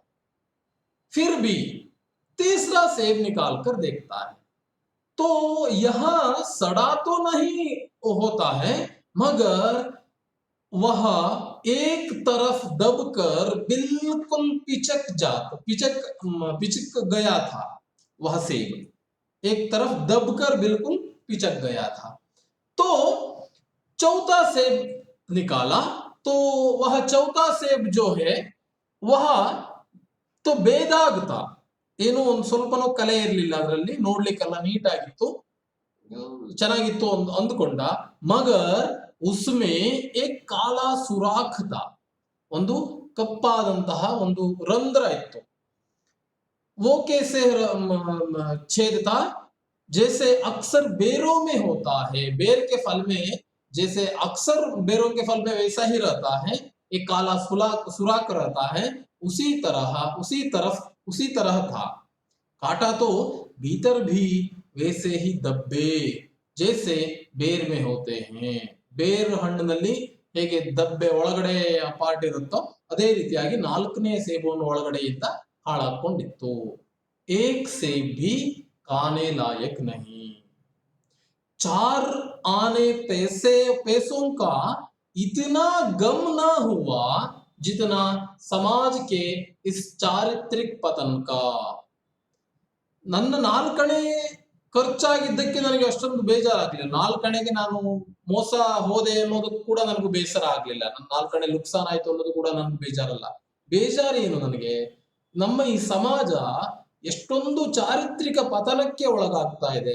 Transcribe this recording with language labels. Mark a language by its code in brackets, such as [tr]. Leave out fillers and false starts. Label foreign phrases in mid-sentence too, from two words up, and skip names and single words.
[hi] फिर भी तीसरा सेब निकाल कर देखता है, तो यह सड़ा तो नहीं होता है, मगर वह एक तरफ दबकर बिल्कुल पिचक गया था। वह सेब एक तरफ दबकर बिल्कुल पिचक गया था। तो चौथा सेब निकाला, तो वह चौथा सेब जो है वह तो ಬೇದಾಗ್ था, [kn] ಏನು ಒಂದು ಸ್ವಲ್ಪನೂ ಕಲೆ ಇರಲಿಲ್ಲ ಅದರಲ್ಲಿ, ನೋಡ್ಲಿಕ್ಕೆಲ್ಲ ನೀಟಾಗಿತ್ತು, ಚೆನ್ನಾಗಿತ್ತು ಅಂದುಕೊಂಡ। [hi] मगर उसमें एक काला सुराख था, [kn] ಒಂದು ಕಪ್ಪಾದಂತಹ ಒಂದು ರಂಧ್ರ ಇತ್ತು। [hi] वो कैसे छेदता, जैसे अक्सर बेरों में होता है, बेर के फल में जैसे अक्सर बेरों के फल में वैसा ही रहता है, एक काला सुराख रहता है, उसी तरह था। काटा तो भीतर भी वैसे ही दब्बे जैसे ಬೇರ್ में होते हैं। [kn] ಬೇರ್ ಹಣ್ಣಿನಲ್ಲಿ ಹೇಗೆ ದಬ್ಬೆ ಒಳಗಡೆ ಪಾರ್ಟ್ ಇರುತ್ತೋ ಅದೇ ರೀತಿಯಾಗಿ ನಾಲ್ಕನೇ ಸೇಬನ್ನು ಒಳಗಡೆಯಿಂದ ಹಾಳಾಕೊಂಡಿತ್ತು। [hi] एक सेब भी खाने लायक नहीं। 4 आने पैसों का इतना गम ना हुआ जितना समाज के इस चारित्रिक पतन का। [kn] ನನ್ನ 4 ಖರ್ಚಾಗಿದ್ದಕ್ಕೆ ನನಗೆ ಅಷ್ಟೊಂದು ಬೇಜಾರಾಗಲಿಲ್ಲ, 4 ನಾನು ಮೋಸ ಹೋದೆ ಅನ್ನೋದಕ್ಕೂ ಕೂಡ ನನಗೂ ಬೇಸರ ಆಗ್ಲಿಲ್ಲ, ನನ್ನ 4 ನುಕ್ಸಾನ್ ಆಯ್ತು ಅನ್ನೋದು ಕೂಡ ನನಗೆ ಬೇಜಾರಲ್ಲ। ಬೇಜಾರು ಏನು ನನಗೆ, ನಮ್ಮ ಈ ಸಮಾಜ ಎಷ್ಟೊಂದು ಚಾರಿತ್ರಿಕ ಪತನಕ್ಕೆ ಒಳಗಾಗ್ತಾ ಇದೆ।